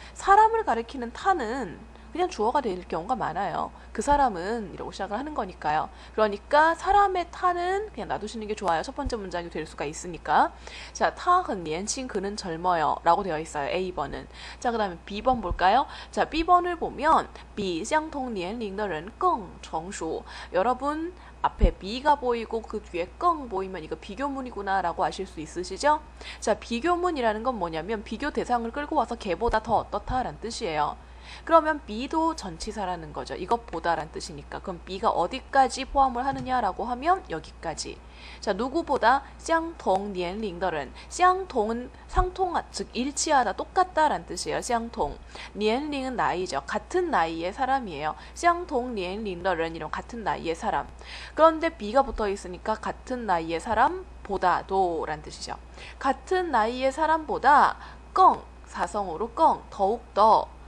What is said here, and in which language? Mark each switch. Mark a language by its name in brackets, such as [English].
[Korean] 사람을 가리키는 타는 그냥 주어가 될 경우가 많아요. 그 사람은 이라고 시작을 하는 거니까요. 그러니까 사람의 타는 그냥 놔두시는 게 좋아요. 첫 번째 문장이 될 수가 있으니까. 자, [Chinese] 他很年轻, [Korean] 그는 젊어요 라고 되어 있어요. A번은. 자, 그 다음에 B번 볼까요? 자, B번을 보면 [Chinese] 比相同年龄的人更成熟. [Korean] 여러분 앞에 B가 보이고 그 뒤에 껑 보이면 이거 비교문이구나 라고 아실 수 있으시죠? 자, 비교문이라는 건 뭐냐면 비교 대상을 끌고 와서 걔보다 더 어떻다 라는 뜻이에요. 그러면 B도 전치사라는 거죠. 이것보다란 뜻이니까. 그럼 B가 어디까지 포함을 하느냐라고 하면 여기까지. 자, 누구보다 相同年龄的人. 相同은 상통하, 즉 일치하다, 똑같다란 뜻이에요. 相同.年龄은 나이죠. 같은 나이의 사람이에요. [Chinese] 相同年龄的人 [Korean] 이런 같은 나이의 사람. 그런데 B가 붙어 있으니까 같은 나이의 사람보다도 란 뜻이죠. 같은 나이의 사람보다 껑, 사성으로 껑, 더욱더.